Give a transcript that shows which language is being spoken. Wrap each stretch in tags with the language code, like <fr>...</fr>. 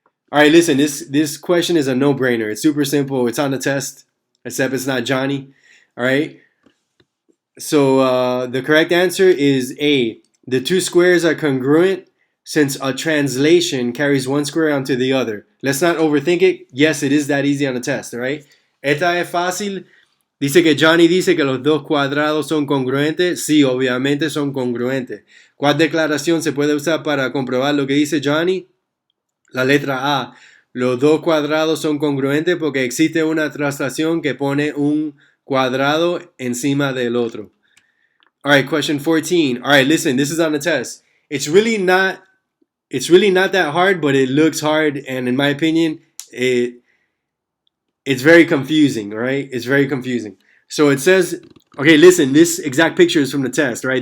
<en>Alright, listen, this question is a no-brainer. It's super simple. It's on the test, except it's not Johnny. Alright? So the correct answer is A. The two squares are congruent since a translation carries one square onto the other. Let's not overthink it. Yes, it is that easy on the test, alright?</en> <es>Esta es fácil. Dice que Johnny dice que los dos cuadrados son congruentes. Sí, obviamente son congruentes. ¿Cuál declaración se puede usar para comprobar lo que dice Johnny? La letra A. Los dos cuadrados son congruentes porque existe una traslación que pone un cuadrado encima del otro.</es> <en>Alright, question 14. Alright, listen, this is on the test. It's really not that hard, but it looks hard, and in my opinion, it's very confusing, alright? It's very confusing. So it says, okay, listen, this exact picture is from the test, right?</en>